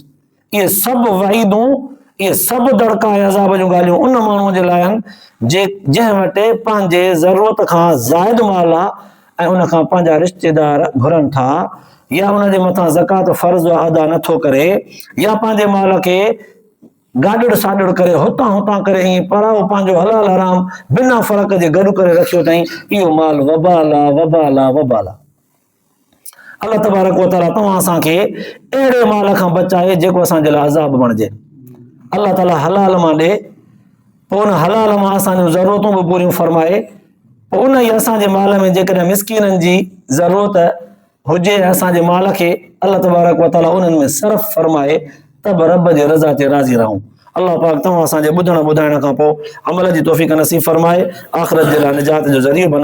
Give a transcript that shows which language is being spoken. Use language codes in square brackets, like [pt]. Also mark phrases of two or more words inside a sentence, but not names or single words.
[sd] इहे सभु वईदूं, इहे सभु दड़का ऐं अज़ाब जूं ॻाल्हियूं उन माण्हूअ जे लाइ आहिनि जंहिं वटि पंहिंजे ज़रूरत खां ज़ाइद माल आहे ऐं उन खां पंहिंजा रिश्तेदार घुरनि था या उन जे मथां ज़कात फ़र्ज़ अदा नथो करे या पंहिंजे माल खे गाॾड़ साॾड़ करे हुतां हुतां करे ईअं पराओ पंहिंजो हलाल हराम बिना फ़र्क़ जे गॾु करे रखियो अथई, इहो माल वबाल आहे वबाल आहे वबाल आहे। [ar] الله تبارك وتعالى [sd] तव्हां असांखे अहिड़े माल खां बचाए जेको असांजे लाइ अज़ाब बणिजे। अल्लाह ताला हलाल मां ॾे, पोइ उन हलाल मां असांजूं ज़रूरतूं बि पूरियूं फरमाए, पोइ उन ई असांजे माल में जेकॾहिं मिसकीननि जी ज़रूरत हुजे असांजे माल खे [ar] الله تبارك وتعالى [sd] उन्हनि में सर्फ़ फरमाए त बि रब जे रज़ा ते राज़ी रहूं। अल्लाह पाक तव्हां असांजे ॿुधण ॿुधाइण खां पोइ अमल जी तौफ़ीक़ नसीब फरमाए, आख़िरत जे लाइ निजात जो ज़रियो बणाए।